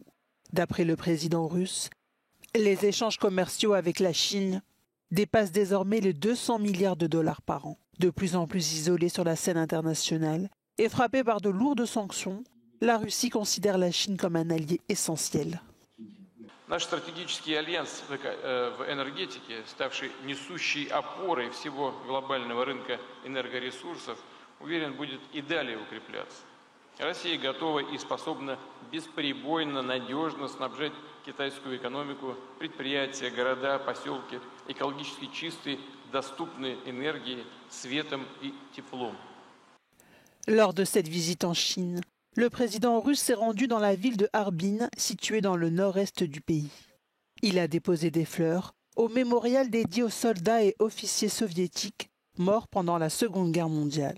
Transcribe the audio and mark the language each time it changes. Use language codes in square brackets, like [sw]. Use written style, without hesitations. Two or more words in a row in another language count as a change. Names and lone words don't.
[fr] D'après le président russe, les échanges commerciaux avec la Chine dépassent désormais les 200 milliards de dollars par an. De plus en plus isolée sur la scène internationale et frappée par de lourdes sanctions, la Russie considère la Chine comme un allié essentiel. [ru] Наш стратегический альянс в энергетике, ставший несущей опорой всего глобального рынка энергоресурсов, уверен, будет и далее укрепляться. Россия готова и способна бесперебойно, надежно снабжать китайскую экономику, предприятия, города, поселки экологически чистой, доступной энергией, светом и теплом. [fr] Lors de cette visite en Chine, le président russe s'est rendu dans la ville de Harbin, située dans le nord-est du pays. Il a déposé des fleurs au mémorial dédié aux soldats et officiers soviétiques morts pendant la Seconde Guerre mondiale.